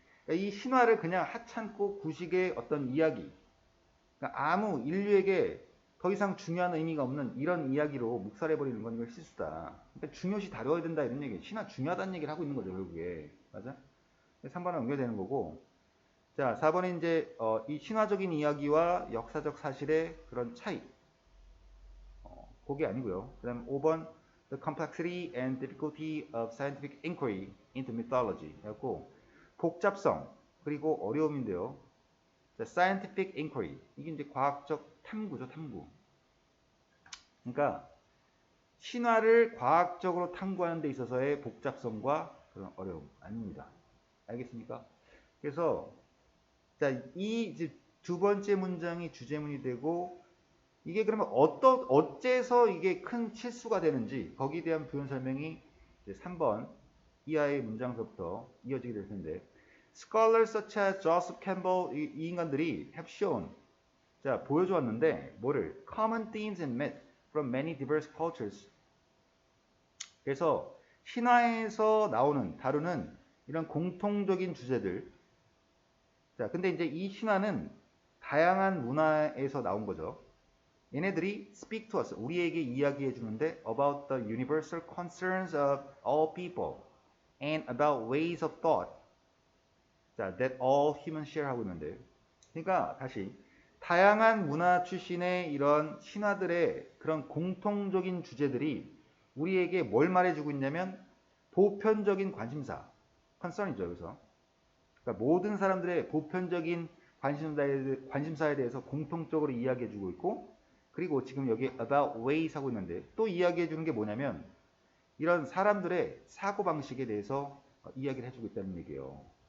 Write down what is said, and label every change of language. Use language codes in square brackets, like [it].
[ko] 그러니까 이 신화를 그냥 하찮고 구식의 어떤 이야기, 그러니까 아무 인류에게 더 이상 중요한 의미가 없는 이런 이야기로 묵살해버리는 건 이걸 실수다. 그러니까 중요시 다뤄야 된다 이런 얘기. 신화 중요하다는 얘기를 하고 있는 거죠, 결국에. 맞아? 3번은 연결되는 거고. 자, 4번은 이제 이 신화적인 이야기와 역사적 사실의 그런 차이. 그게 아니고요. 그 다음 5번 [en] The complexity and difficulty of scientific inquiry into mythology. [ko] 그래갖고 복잡성 그리고 어려움인데요. [en] 자, scientific inquiry. [ko] 이게 이제 과학적 탐구죠, 탐구. 그러니까 신화를 과학적으로 탐구하는 데 있어서의 복잡성과 그런 어려움 아닙니다. 알겠습니까? 그래서 자, 이 이제 두 번째 문장이 주제문이 되고, 이게 그러면 어째서 이게 큰 실수가 되는지 거기에 대한 부연 설명이 이제 3번 이하의 문장서부터 이어지게 될 텐데, [en] Scholars such as Joseph Campbell [ko] 이 인간들이 [en] have shown, [ko] 자, 보여주었는데 뭐를? [en] Common themes and myths from many diverse cultures. [ko] 그래서 신화에서 다루는 이런 공통적인 주제들. 자, 근데 이제 이 신화는 다양한 문화에서 나온 거죠. 얘네들이 [en] speak to us, [ko] 우리에게 이야기해 주는데 [en] about the universal concerns of all people and about ways of thought. [ko] 자, [en] that all humans share [ko] 하고 있는데, 그러니까 다시 다양한 문화 출신의 이런 신화들의 그런 공통적인 주제들이 우리에게 뭘 말해주고 있냐면 보편적인 관심사, concern이죠. 그래서 그러니까 모든 사람들의 보편적인 관심사에 대해서 공통적으로 이야기해주고 있고, 그리고 지금 여기 about ways 하고 있는데 또 이야기해주는 게 뭐냐면 이런 사람들의 사고방식에 대해서 이야기를 해주고 있다는 얘기예요.